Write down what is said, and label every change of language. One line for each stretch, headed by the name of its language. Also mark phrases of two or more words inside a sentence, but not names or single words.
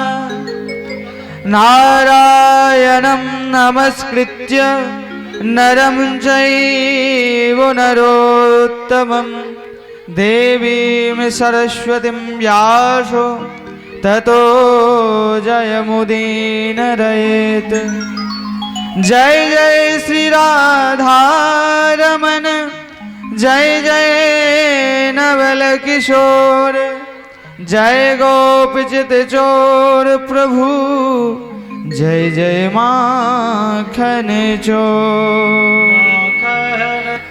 Sanskrit: नारायणं नमस्कृत्य नरं चैव नरोत्तमं देवीं सरस्वतीं व्यासो ततो जयमुदीरयेत्।
Hindi: जय जय श्री राधारमण जय जय नवल किशोर जय गोपचित चोर प्रभु जय जय माखन चोर।